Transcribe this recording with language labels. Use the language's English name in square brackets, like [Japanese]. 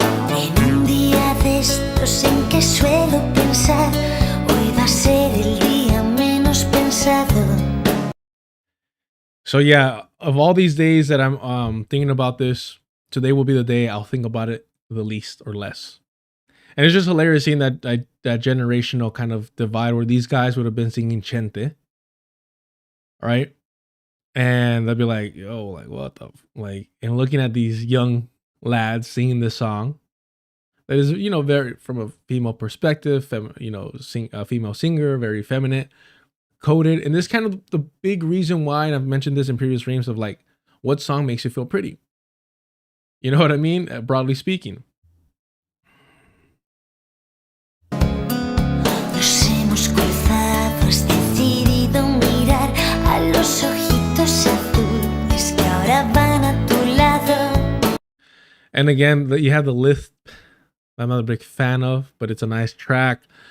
[Spanish] En un día de estos en que suelo pensar, hoy va a ser el día menos pensado. [English] So yeah, of all these days that I'm thinking about this, today will be the day I'll think about it the least or less. And it's just hilarious seeing that generational kind of divide where these guys would have been singing Chente, right? And they'll be like, yo, like what the like, and looking at these young lads singing this song, that is, you know, very from a female perspective, you know, a female singer, very feminine, coded. And this kind of the big reason why, and I've mentioned this in previous streams, of like, what song makes you feel pretty? You know what I mean? Broadly speaking. [Spanish] Nos hemos cruzado, has decidido mirar a los ojitos azules que ahora van a tu lado. [English] And again, you have the Lisp. I'm not a big fan of, but it's a nice track.